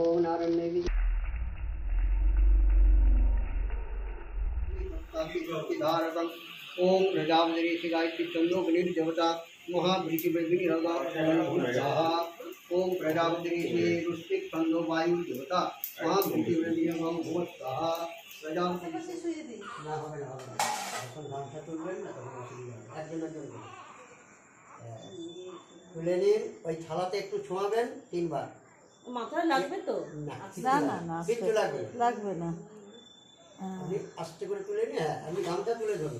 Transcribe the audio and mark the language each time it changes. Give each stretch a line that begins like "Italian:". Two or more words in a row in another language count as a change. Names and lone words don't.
Sanskrit: ओम प्रजापति गायत्री चंदोग्निर्देवता महाभृतिवेदिनी ओम प्रजापति ऋषिक छंदो वायु देवता महाभृतिवेदिनी प्रजापति
Bangla: তুলে নিন ওই থালাতে একটু ছোঁয়াবেন 3 বার। মাথায় লাগবে তো? না না না কিছু লাগবে না। আমি আস্তে করে তুলে নিয়ে আমি গামছা তুলে ধরুন।